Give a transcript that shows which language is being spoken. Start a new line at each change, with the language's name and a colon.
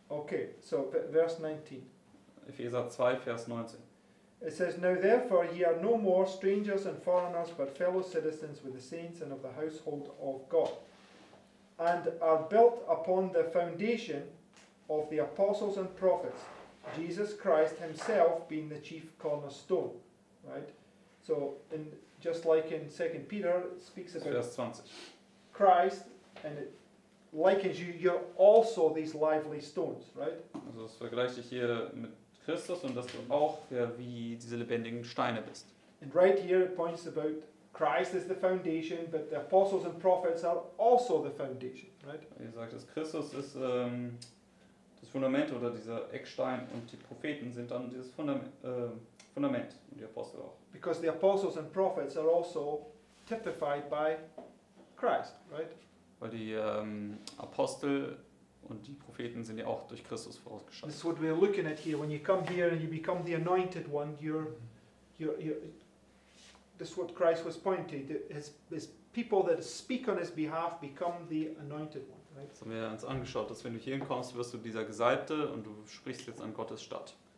English: Okay, so verse 19.
German: Epheser 2, Vers 19.
English: It says, Now therefore ye are no more strangers and foreigners, but fellow citizens with the saints and of the household of God, and are built upon the foundation of the apostles and prophets, Jesus Christ himself being the chief cornerstone. Right? So, just like in 2 Peter, it speaks about
German: Vers 20.
English: Christ, and it likens you, you're also these lively stones, right?
German: Also es vergleicht dich hier mit Christus und dass du auch wie diese lebendigen Steine bist.
English: And right here it points about Christ as the foundation, but the apostles and prophets are also the foundation, right?
German: Wie gesagt, dass Christus ist das Fundament oder dieser Eckstein und die Propheten sind dann dieses Fundament und die Apostel auch.
English: Because the apostles and prophets are also typified by Christ, right?
German: Weil die Apostel und die Propheten sind ja auch durch Christus
English: This
German: vorausgeschattet.
English: is what we're looking at here. When you come here and you become the anointed one, you're this is what Christ was pointing to. His people that speak on his behalf become the anointed one, right?
German: Das haben wir uns angeschaut, dass wenn du hier hinkommst, wirst du dieser Gesalbte und du sprichst jetzt an Gottes statt.